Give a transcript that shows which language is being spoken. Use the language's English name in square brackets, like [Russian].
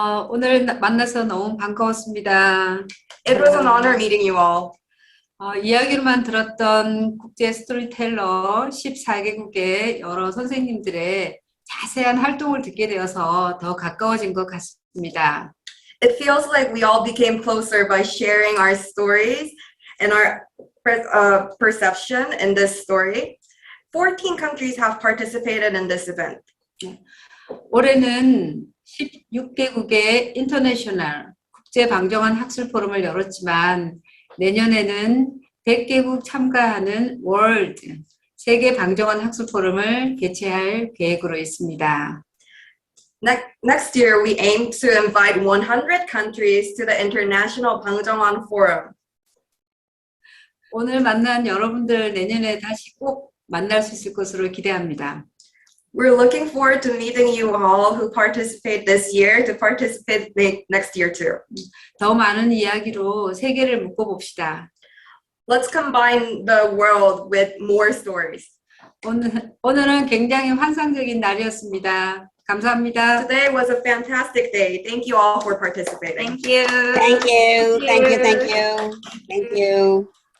[Korean] 오늘 만나서 너무 반가웠습니다. [English] It was an honor meeting you all. [Korean] 이야기로만 들었던 국제 스토리텔러 14개국의 여러 선생님들의 자세한 활동을 듣게 되어서 더 가까워진 것 같습니다. [English] It feels like we all became closer by sharing our stories and our perception in this story. 14 countries have participated in this event. [Korean] 올해는 16개국의 인터내셔널 국제 방정환 학술 포럼을 열었지만 내년에는 100개국 참가하는 월드 세계 방정환 학술 포럼을 개최할 계획으로 있습니다. [English] Next year, we aim to invite 100 countries to the International Bang Jung Hwan Forum. [Korean] 오늘 만난 여러분들 내년에 다시 꼭 만날 수 있을 것으로 기대합니다. [English] We're looking forward to meeting you all who participate this year to participate next year too. [Korean] 더 많은 이야기로 세계를 묶어봅시다. [English] Let's combine the world with more stories. [Korean] 오늘은 굉장히 환상적인 날이었습니다. 감사합니다. [English] Today was a fantastic day. Thank you all for participating. Thank you. Thank you. Thank you. Thank you. Thank you.